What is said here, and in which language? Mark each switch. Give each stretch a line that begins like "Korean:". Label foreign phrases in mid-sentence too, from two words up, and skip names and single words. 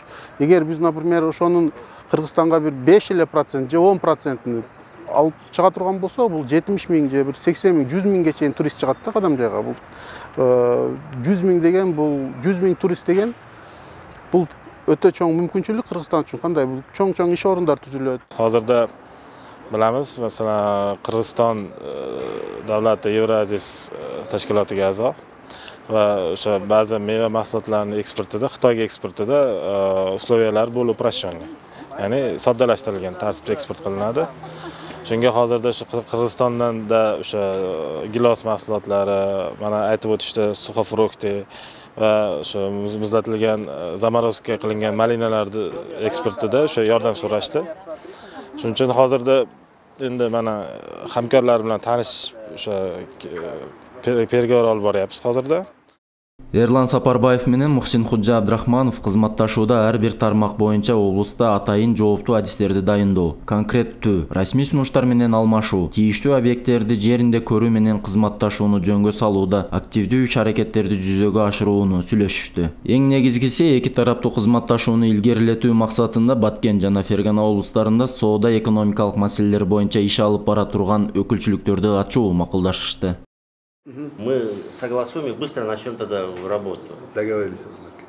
Kyrgyz: Эгер биз, например, ошонун Кыргызстанга бир 5% же 10% алып чыга турган болсо, бул 70 миң же бир 80 миң, 100 миңге чейин турист чыгат да Кадамжайга. Бул 100 миң деген, бул 100 миң турист деген, бул өтө чоң мүмкүнчүлүк Кыргызстан үчүн. Кандай бул чоң иш орундар түзүлөт.
Uzbek: Hozirda bilamiz, masalan, Qirg'iziston davlati Евразис tashkilotiga a'zo va o'sha ba'zi meva mahsulotlarining eksportida, Xitoyga eksportida условиялар bo'lib uprashganlar. Ya'ni soddalashtirilgan tarzda eksport qilinadi. Shunga hozirda shu Qirg'izistondan da o'sha gilos mahsulotlari, mana aytib o'tishdi, suxofrukti va o'sha muzlatilgan zamorozka qilingan malinalarni eksportida o'sha yordam so'rashdi. Shuning uchun hozirda endi mana hamkorlar bilan tanish o'sha pergovor olib boryapmiz hozirda.
Kyrgyz: Эрлан Сапарбаев менен Мухсин Худжа Абдрахманов кызматташууда ар бир тармак боюнча облуста атайын жооптуу адистерди дайындоо, конкреттүү, расмий сунуштар менен алмашуу, тийиштүү объекттерди жеринде көрүү менен кызматташууну жөнгө салууда активдүү иш-аракеттерди жүзөгө ашырууну сүйлөшүштү. Эң негизгиси эки тараптуу кызматташууну илгерилетүү максатында Баткен жана Фергана облустарында соода экономикалык маселелер боюнча иш алып бара турган өкүлчүлүктөрдү ачуу макулдашышты.
Russian: Мы согласуем и быстро начнем тогда работу. Договорились.